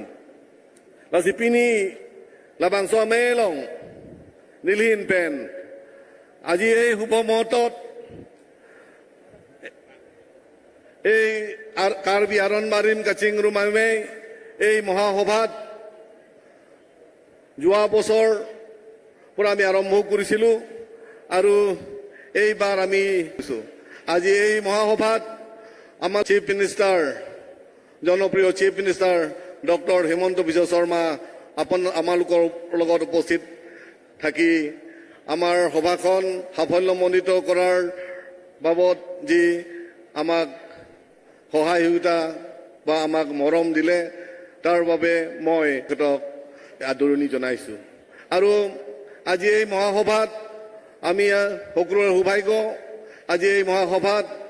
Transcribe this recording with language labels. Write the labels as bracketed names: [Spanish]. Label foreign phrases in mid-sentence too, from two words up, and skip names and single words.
[Karbi] Lasipini, Labang Soa Melong, Nilhin Pen, Aji Hupomotot, Karbi Aron Barim Kaching Rumame, Moha Hobat, Jua Bosor, Purami Aromu Kurisilu, Aru, Barami, [Assamese] আজি এই মহাসভাত আমাৰ [English] chief minister [Assamese] জনপ্ৰিয় [English] chief minister doctor [Assamese] হেমন্ত বিশ্ব শৰ্মা আমালোকৰ লগত উপস্থিত থাকি আমাৰ সভাখন সাফল্যমণ্ডিত কৰাৰ বাবদ যি আমাক সহায় সহযোগিতা বা আমাক মৰম দিলে তাৰ বাবে মই তেখেতক আদৰণি জনাইছো আৰু আজি এই মহাসভাত আমি সকলোৰে সৌভাগ্য আজি এই মহাসভাত